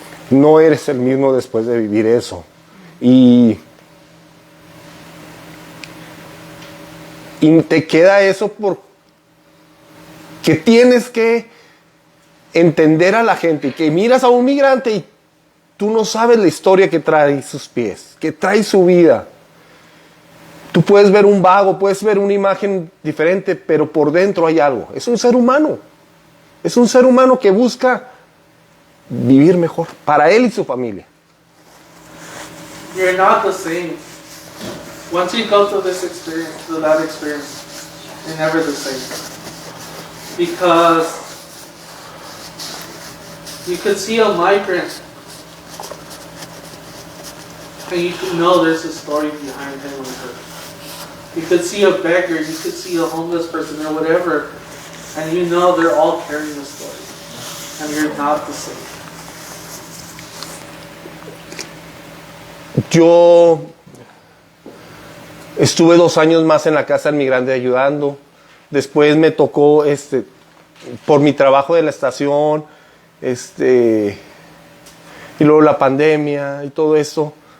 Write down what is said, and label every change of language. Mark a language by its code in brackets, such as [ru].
[es] No eres el mismo después de vivir eso. Y te queda eso porque tienes que entender a la gente, que miras a un migrante y tú no sabes la historia que trae sus pies, que trae su vida. Tú puedes ver un vago, puedes ver una imagen diferente, pero por dentro hay algo. Es un ser humano. Es un ser humano que busca vivir mejor para él y su familia. [en] You're not the same. Once you go through this experience, through that experience, you're never the same. Because You could see a migrant, and you could know there's a story behind him or her. You could see a beggar, you could see a homeless person or whatever, and you know they're all carrying a story, and you're not the same. [es] Yo estuve 2 años más en la casa del migrante ayudando. Después me tocó, por mi trabajo de la estación, y luego la pandemia y todo eso.